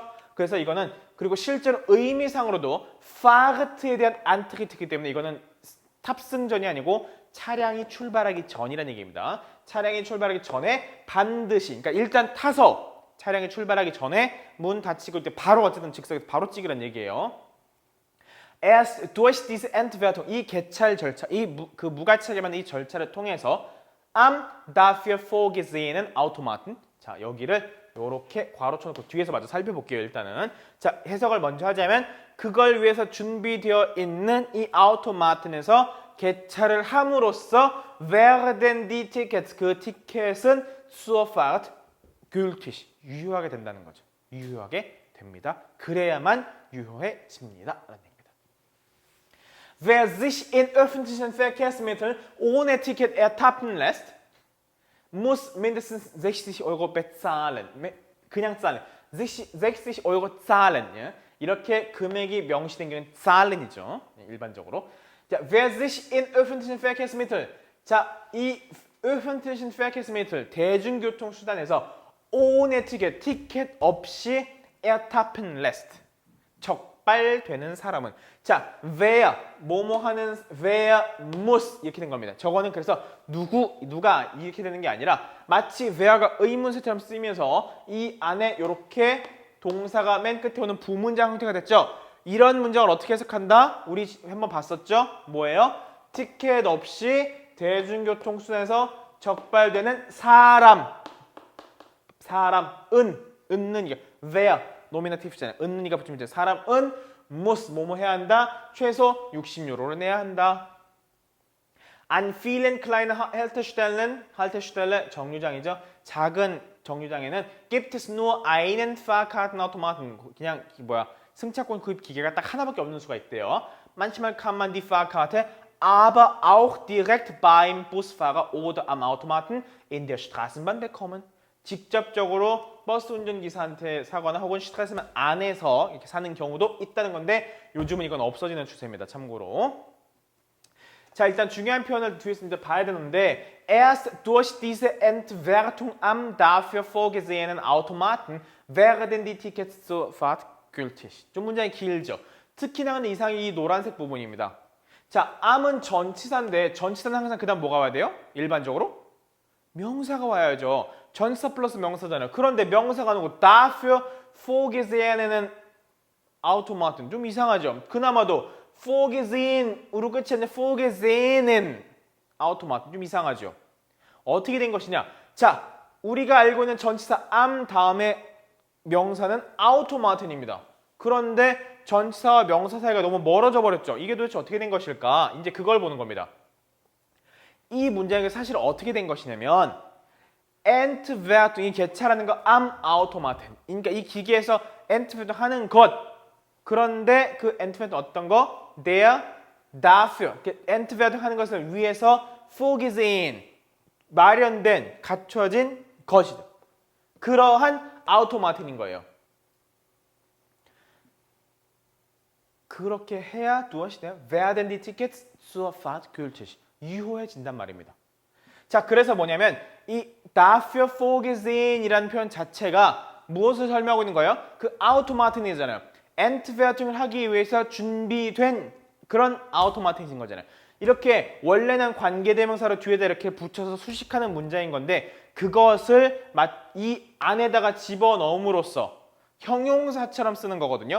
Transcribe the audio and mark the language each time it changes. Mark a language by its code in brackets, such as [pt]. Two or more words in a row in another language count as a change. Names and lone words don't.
[ko] 그래서 이거는 그리고 실제로 의미상으로도 파르트에 대한 안트리트이기 때문에 이거는 탑승 전이 아니고 차량이 출발하기 전이라는 얘기입니다. 차량이 출발하기 전에 반드시, 그러니까 일단 타서 차량이 출발하기 전에 문 닫히고 때 바로 어쨌든 즉석에서 바로 찍으라는 얘기예요. [de] Erst durch diese Entwertung, [ko] 이 개찰 절차, 그 무가치하게 만든 이 절차를 통해서 [de] am dafür vorgesehenen Automaten, [ko] 자 여기를 이렇게 괄호 쳐놓고 뒤에서 마저 살펴볼게요. 일단은 자 해석을 먼저 하자면 그걸 위해서 준비되어 있는 이 아우토마튼에서 개찰을 함으로써 [de] werden die Tickets, [ko] 그 티켓은 [de] zur Fahrt gültig, [ko] 유효하게 된다는 거죠. 유효하게 됩니다. 그래야만 유효해집니다. 라는 얘기입니다. [de] Wer sich in öffentlichen Verkehrsmitteln ohne Ticket ertappen lässt, muss mindestens 60 Euro bezahlen. 그냥 zahlen. 60 Euro zahlen. [ko] 예? 이렇게 금액이 명시된 경우는 zahlen이죠. 일반적으로. 자, [de] wer sich in öffentlichen Verkehrsmitteln. [ko] 자, 이 [de] öffentlichen Verkehrsmittel [ko] 대중교통 수단에서 [de] ohne Ticket, [ko] 티켓 없이 [de] ertappen lässt. [ko] 적발되는 사람은. 자, wer 뭐뭐 하는 [de] wer muss [ko] 이렇게 된 겁니다. 저거는 그래서 누가 이렇게 되는 게 아니라 마치 wer가 의문사처럼 쓰이면서 이 안에 이렇게 동사가 맨 끝에 오는 부문장 형태가 됐죠. 이런 문장을 어떻게 해석한다? 우리 한번 봤었죠? 뭐예요? 티켓 없이 대중교통수단에서 적발되는 은는 이게 wer 노미나티브잖아요. 은이가 붙으면 이제 사람은 muss 뭐뭐 해야 한다. 최소 60유로를 내야 한다. [de] An vielen kleinen Haltestellen 정류장이죠. [ko] 작은 정류장에는 [de] gibt es nur einen Fahrkartenautomaten. [ko] 그냥 승차권 구입 기계가 딱 하나밖에 없는 수가 있대요. [de] Manchmal kann man die Fahrkarte aber auch direkt beim Busfahrer oder am Automaten in der Straßenbahn bekommen. [ko] 직접적으로 버스 운전기사한테 사거나 혹은 스트레스만 안에서 이렇게 사는 경우도 있다는 건데 요즘은 이건 없어지는 추세입니다. 참고로. 자, 일단 중요한 표현을 뒤에서 이제 봐야 되는데 [de] erst durch diese Entwertung am dafür vorgesehenen Automaten werden die Tickets zur Fahrt gültig. [ko] 좀 문장이 길죠. 특히나 근데 이상이 이 노란색 부분입니다. 자, am은 전치사인데 전치사는 항상 그 다음 뭐가 와야 돼요? 일반적으로? 명사가 와야죠. 전치사 플러스 명사잖아요. 그런데 명사가 누구? [de] dafür vorgesehenen Automaten. [ko] 좀 이상하죠. 그나마도 vorgesehen,으로 끝이 아니라 [de] vorgesehenen Automaten. [ko] 좀 이상하죠. 어떻게 된 것이냐? 자, 우리가 알고 있는 전치사 am 다음에 명사는 Automaten입니다. 그런데 전치사와 명사 사이가 너무 멀어져 버렸죠. 이게 도대체 어떻게 된 것일까? 이제 그걸 보는 겁니다. 이 문장이 사실 어떻게 된 것이냐면 Entwertung, 이 개차라는 거 [de] am Automaten. [ko] 그러니까 이 기계에서 Entwertung 하는 것. 그런데 그 Entwertung 어떤 거? [de] Der, dafür. [ko] Entwertung 하는 것을 위해서 vorgesehen, 마련된, 갖춰진 것이다. 그러한 Automaten인 거예요. 그렇게 해야 무엇이냐? [de] werden die Tickets zur Fahrt gültig. [ko] 유효해진단 말입니다. 자, 그래서 뭐냐면 이 [de] dafür vorgesehen [ko] 이라는 표현 자체가 무엇을 설명하고 있는 거예요? 그 Automaten이잖아요. Entwerting을 하기 위해서 준비된 그런 Automaten인 거잖아요. 이렇게 원래는 관계대명사로 뒤에다 이렇게 붙여서 수식하는 문장인 건데 그것을 이 안에다가 집어넣음으로써 형용사처럼 쓰는 거거든요.